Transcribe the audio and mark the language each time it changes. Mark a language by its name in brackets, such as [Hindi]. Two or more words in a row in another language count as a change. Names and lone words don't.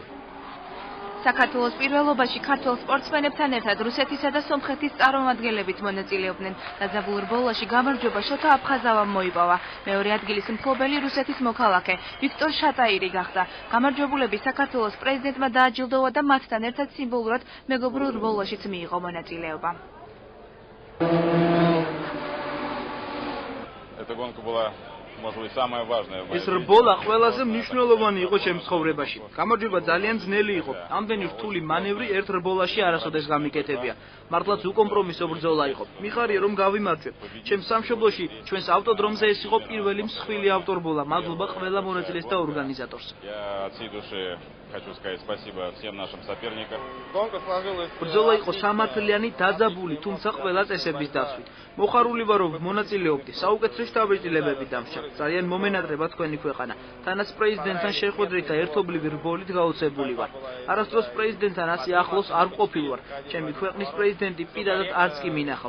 [Georgian] საქართველოს პირველობაში ქართველ სპორტსმენებთან ერთად რუსეთისა და სომხეთის წარმომადგენლებიც მონაწილეობდნენ. დაძაბულ რბოლაში გამარჯვება შოთა აფხაზავამ მოიპოვა. მეორე ადგილის მფლობელი რუსეთის მოქალაქე ვიქტორ შატაირი გახდა. გამარჯვებულები საქართველოს პრეზიდენტმა დააჯილდოვა და მათთან ერთად სიმბოლურად მეგობრულ რბოლაშიც მიიღო მონაწილეობა. [Russian] Эта гонка была, может быть, самая важная. [Georgian] ეს რბოლა ყველაზე მნიშვნელოვანი იყო ჩემს ცხოვრებაში. გამარჯვება ძალიან ძნელი იყო. ამდენი რთული მანევრი ერთ რბოლაში არასოდეს გამიკეთებია. მართლაც უკომპრომისო ბრძოლა იყო. მიხარია რომ გავიმარჯვებ. ჩემს სამშობლოში, ჩვენს ავტოდრომზე ეს იყო პირველი მსხვილი ავტორბოლა. მადლობა ყველა მონაწილეს და ორგანიზატორს. [Russian] Я от всей души хочу сказать спасибо всем нашим соперникам. [Georgian] ბრძოლა იყო სამართლიანი, დაძაბული, თუმცა ყველა წესების დაცვით. მოხარული ვარ რომ მონაწილეობდი. საუკეთესო შთაბეჭდილებები დამსჭა. ძალიან მომენატრება თქვენი ქვეყანა. თანაც პრეზიდენტთან შეხვედრით და ერთობლივი რბოლით გაოცებული ვარ. არასდროს პრეზიდენტთან ასე ახლოს არ ვყოფილ ვარ. ჩემი ქვეყნის პრეზიდენტი პირადად არც კი მინახავს.